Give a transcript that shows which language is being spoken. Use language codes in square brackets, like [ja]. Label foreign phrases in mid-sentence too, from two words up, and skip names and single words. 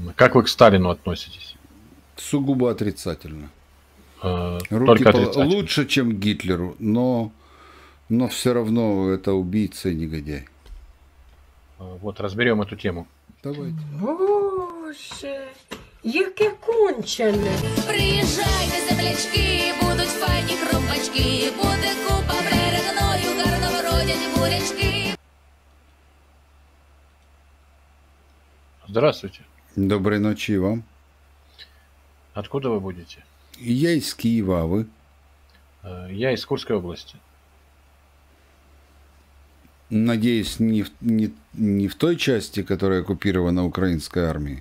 [ru] Как вы к Сталину относитесь? Сугубо отрицательно. Только отрицательно. Лучше, чем Гитлеру, но все равно это убийца и негодяй. Вот разберем эту тему. Давайте. [uk] Боже, яке кончене. Приїжджайте, землячки, будуть файні хропачки, буде купа перегною, гарно вродять бурячки. [ru] Здравствуйте. Доброй ночи и вам. Откуда вы будете? Я из Киева, а вы? Я из Курской области. Надеюсь, не в той части, которая оккупирована украинской армией?